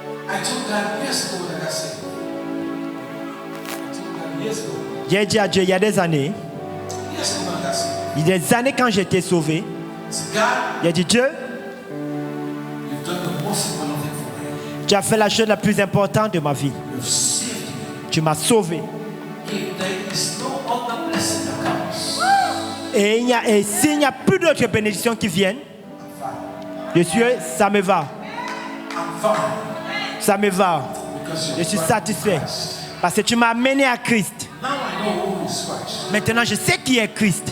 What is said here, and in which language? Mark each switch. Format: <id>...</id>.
<en>I told God years ago that I said. I told God years ago.</en> <fr>J'ai dit à Dieu il y a des années,</fr> <en>Years ago that I said.</en> <fr>il y a des années quand j'étais sauvé,</fr> <en>I said, God,</en> <fr>il a dit Dieu,</fr> <en>you've done the most important thing for me.</en> <fr>tu as fait la chose la plus importante de ma vie.</fr> <en>You've saved me.</en> <fr>Tu m'as sauvé.</fr> <en>If there is no other blessing that comes,</en> <fr>Et s'il n'y a plus d'autres bénédictions qui viennent, je suis, ça me va.</fr> <en>I'm fine.</en> <fr>Ça me va.</fr> <en>Because</en> <fr>Je</fr> <en>you're</en> <fr>suis</fr> <en>right.</en> <fr>satisfait. Parce que tu m'as amené à Christ.</fr> <en>Now I know who is Christ.</en> <fr>Maintenant, je sais qui est Christ.</fr>